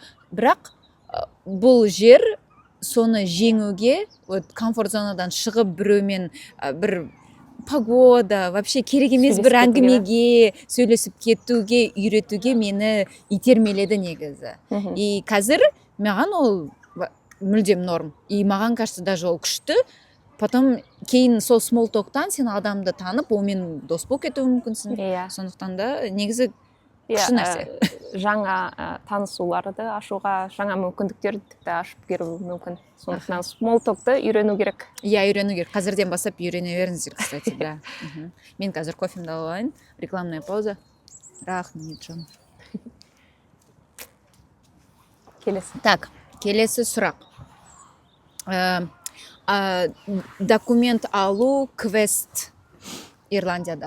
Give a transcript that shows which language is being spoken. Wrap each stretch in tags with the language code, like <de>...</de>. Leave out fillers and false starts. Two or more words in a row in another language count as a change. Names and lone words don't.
<kk>Бірақ бұл жер соны жеңуге, комфорт зонадан шығып біреумен бір погода, вообще керек емес бір әңгімеге сөйлесіп кетуге, үйретуге мені итермеледі негізі. И қазір маған ол мүлдем норм. И маған</kk> <ru>кажется, даже</ru> <kk>ол күшті. Потом кейін сол</kk> <en>small talk-</en> <kk>тан сен адамды танып, онымен дос болып кетуі мүмкінсің. Сондықтан да негізі күшті нәрсе. Жаңа танысуларды ашуға, жаңа мүмкіндіктерді тіпті ашып беруі мүмкін. Сондықтан</kk> <en>small talk-</en> <kk>ты үйрену керек. Иә, үйрену керек. Қазірден бастап үйрене беріңіздер,</kk> <ru>кстати, да.</ru> <kk>Мен қазір кофемді алайын.</kk> <ru>Рекламная пауза. Рахмет, Джон.</ru> <kk>Келесі. Так, келесі сұрақ. Документ алу квест Ирландияда.</kk>